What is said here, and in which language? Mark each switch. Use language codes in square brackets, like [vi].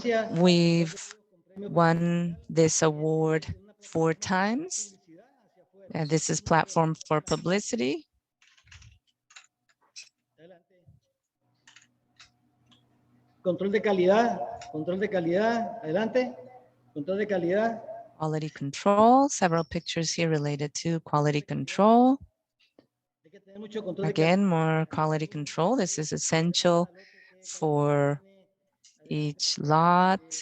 [en] We've won this award 4 times. And this is platform for publicity. [es] Control de calidad, adelante, control de calidad. [en] Quality control, several pictures here related to quality control. Again, more quality control. This is essential for each lot.